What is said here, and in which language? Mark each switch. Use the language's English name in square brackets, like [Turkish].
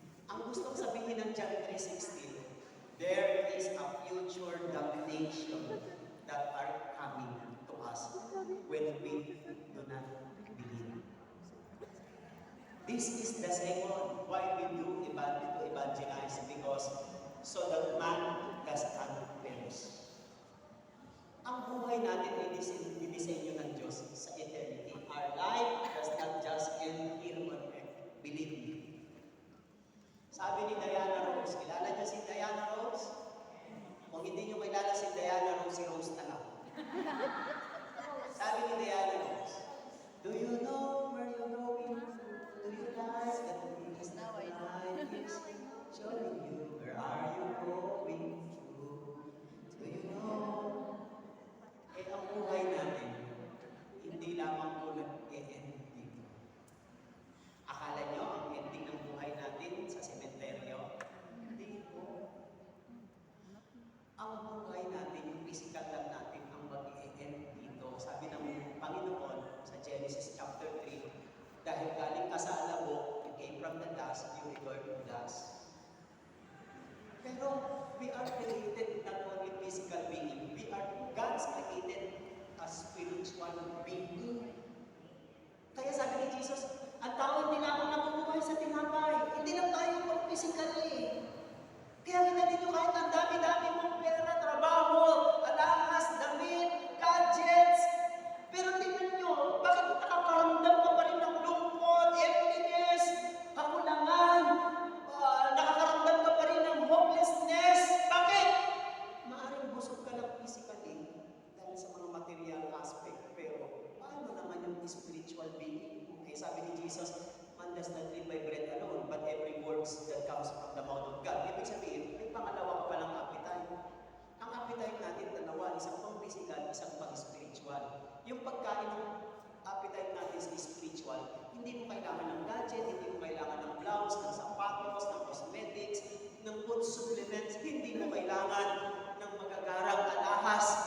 [Filipino] Ang gustong sabihin ng [English] John 3:16, there is a future damnation that are coming to us when we do not believe. This is the second why we do evangelize, because so that man does not perish. [Filipino] Ang buhay natin ay dinisenyo ng Diyos sa eternity. [English] Our life does not just end here on earth. Believe me. [Filipino] Sabi ni Diana Rose, kilala niyo si Diana Rose? Kung hindi niyo kilala si Diana Rose, si Rose na lang. Sabi ni Diana Rose, [English] do you know where you're going? Do you realize that this life is showing you where are you going to? Do you know? [Filipino] Eh, ang buhay natin, hindi lamang po nag-e-end dito. Akala nyo, ang ending ng buhay natin sa sementeryo? Hindi po. Ang buhay natin, yung physical lang natin, ang mag-e-end dito. Sabi ng Panginoon sa Genesis chapter 3, dahil galing ka sa alabo, [English] you came from the dust, you return to dust. Pero we are created not only physical being, we are God's created as spiritual being. [Filipino] Kaya sabi ni Jesus, ang tao hindi lamang nabubuhay sa tinapay. Hindi lang tayo pang physically. Kaya kita dito kahit ang dami-dami mong pera, trabaho, alahas, damit, gadgets. Pero tingnan nyo, bakit nakakaramdam ka pa rin ng lungkot, emptiness, kakulangan, nakakaramdam ka pa rin ng hopelessness? Bakit? Maaring busog ka lang physically dahil sa mga material aspect. Pero paano naman yung spiritual being? [English] Okay, [Filipino] sabi ni Jesus, [English] man does not live by bread alone, but every words that comes from the mouth of God. [Filipino] Ibig sabihin, may pangalawa ka palang appetite. Ang appetite natin, dalawa, isang pang physical, isang pang spiritual. Yung pagkain ng spiritual, hindi mo kailangan ng gadget, hindi mo kailangan ng blouse, ng sapatos, ng cosmetics, ng food supplements, hindi mo kailangan ng magagarang alahas.